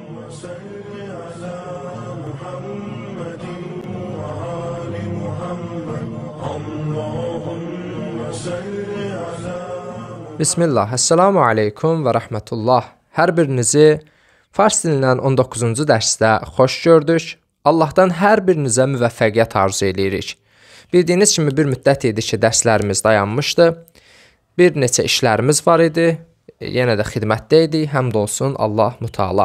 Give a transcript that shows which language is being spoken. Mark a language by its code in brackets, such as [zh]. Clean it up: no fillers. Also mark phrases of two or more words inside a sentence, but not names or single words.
[ar] صل على محمد وآل محمد اللهم صل على Bismillah, السلام عليكم ورحمة الله. [az] Hər birinizi fars dilindən 19-cu dərsdə xoş gördük. Allahdan hər birinizə müvəffəqiyyət arzu edirik. Bildiyiniz kimi bir müddət idi ki, dərslərimiz dayanmışdı. Bir neçə işlərimiz var idi. Yenə də xidmətdə idik, həmd olsun Allah Mütəala.